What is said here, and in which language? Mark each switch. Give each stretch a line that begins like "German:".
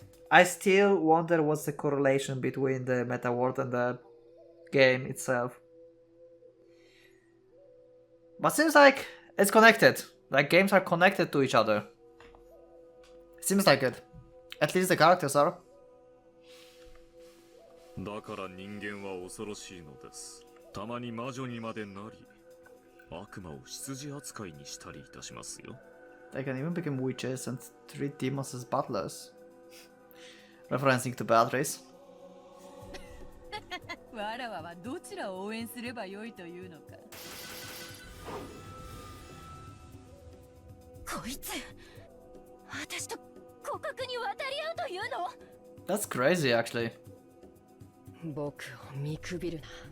English: I still wonder what's the correlation between the meta world and the game itself. But seems like it's connected. Like games are connected to each other. Seems like it. At least the characters are.
Japanese: だから人間は恐ろしいのです。たまに魔女にまでなり、悪魔を羊扱いにしたりいたしますよ。
English: They can even become witches and treat demons as butlers. Referencing to Beatrice.
Japanese: わらわはどちらを応援すればよいというのか。こいつ、私と互角に渡り合うというの？
English: That's crazy, actually.
Japanese: 僕を見くびるな。